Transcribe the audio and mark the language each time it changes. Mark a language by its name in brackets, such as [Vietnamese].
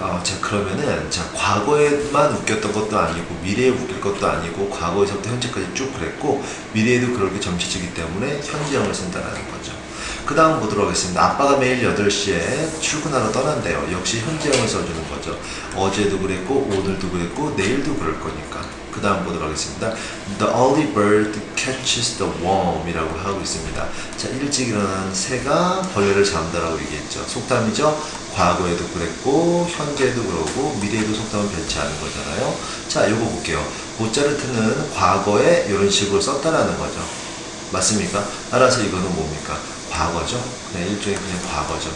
[Korean] 자, 그러면은, 자, 과거에만 웃겼던 것도 아니고, 미래에 웃길 것도 아니고, 과거에서부터 현재까지 쭉 그랬고, 미래에도 그렇게 점치지기 때문에 현재형을 쓴다는 거죠. 그 다음 보도록 하겠습니다. 아빠가 매일 8시에 출근하러 떠난대요. 역시 현재형을 써주는 거죠. 어제도 그랬고, 오늘도 그랬고, 내일도 그럴 거니까. 그 다음 보도록 하겠습니다. [English] The early bird catches the worm [Korean] 이라고 하고 있습니다. 자, 일찍 일어나는 새가 벌레를 잡는다라고 얘기했죠. 속담이죠. 과거에도 그랬고, 현재도 그러고, 미래에도 속담은 변치 않은 거잖아요. 자, 요거 볼게요. 모차르트는 과거에 이런 식으로 썼다라는 거죠. 맞습니까? 따라서 이거는 뭡니까? 과거죠. 그냥 일종의 그냥 과거죠.